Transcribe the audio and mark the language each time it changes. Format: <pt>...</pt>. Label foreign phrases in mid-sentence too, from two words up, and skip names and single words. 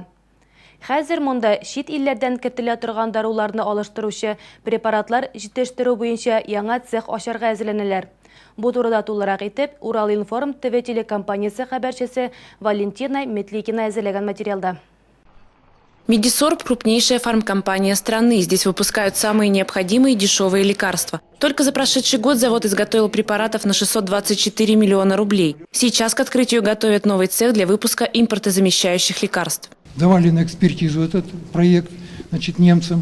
<tt>Хәзер монда чит илләрдән кертелә торган даруларны алыштыручы препаратлар җитештерү буенча яңа цех ачарга әзерләнәләр. Бу турыда тулырак итеп Уралинформ ТВ телекомпаниясе хәбәрчесе Валентина Метликина әзерләгән материалда.</tt> <ru>Медисорб – крупнейшая фармкомпания страны. Здесь выпускают самые необходимые дешевые лекарства. Только за прошедший год завод изготовил препаратов на 624 миллиона рублей. Сейчас к открытию готовят новый цех для выпуска импортозамещающих лекарств. Давали на экспертизу этот проект немцам.</ru>